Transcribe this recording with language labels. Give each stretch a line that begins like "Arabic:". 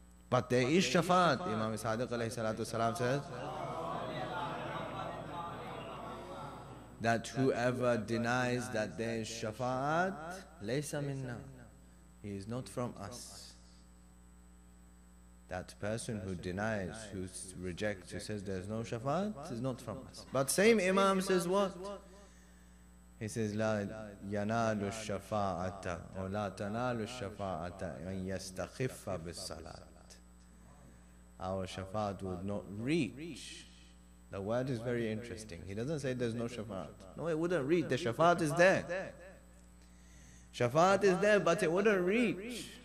English: But there is shafa'at. Imam Sadiq alayhi salatu wasalam says that whoever denies that there is shafa'at,
Arabic: laysa minna,
English: he is not from us. That person who denies, who rejects, who says there is no shafa'at, is not from us. But same Imam says what? He says,
Arabic: لا ينال الشفاعة أو لا تنال الشفاعة من يستخف بالصلاة.
English: Our shafa'at would not reach. The word is very interesting. He doesn't say there's no shafa'at. No, it wouldn't reach. The shafa'at is there. Shafa'at is there, but it wouldn't reach.